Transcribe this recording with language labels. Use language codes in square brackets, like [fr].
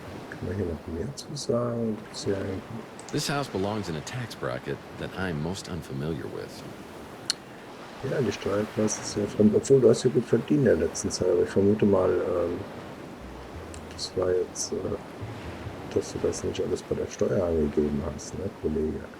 [de] Kann man hier noch mehr zu sagen? [en] This house belongs in a tax bracket that I'm most unfamiliar with. [de] Ja, die Steuerklasse ist ja fremd. Obwohl, du hast ja gut verdient in der letzten Zeit. Aber ich vermute mal, das war jetzt, dass du das nicht alles bei der Steuer angegeben hast, ne, Kollege?